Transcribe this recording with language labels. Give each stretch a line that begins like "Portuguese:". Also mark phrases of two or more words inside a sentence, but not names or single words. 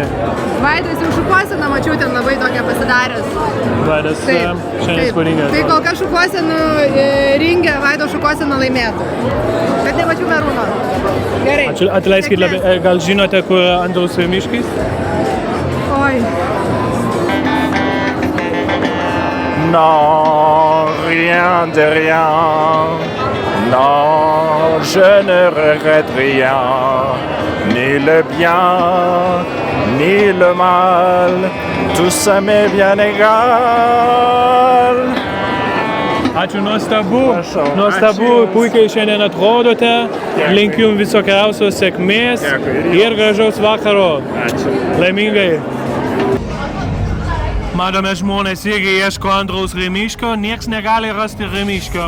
Lithuanian: Vaidas jau šukuoseną, mačiau ten labai tokią pasidaręs. Vaidas šiandien spūdingas. Tai kol kas šukuosenų ringe Vaido šukuoseną laimėtų. Bet nemačiau Merūno. Gerai. Atleiskit, gal žinote, kur Andrius Remiškis? Oi.
French: Non, rien de rien. Non, je ne regrette rien. Ni le bien, ni le mal. Tout ça m'est bien égal.
Lithuanian: Ačiū, nuostabu, puikiai šiandien atrodote. Linkiu Jums visokiausios sėkmės ir gražaus vakaro. Ačiū. Laimingai. Matome, žmonės irgi ieško Andriaus Remiškio, nieks negali rasti Remiškio.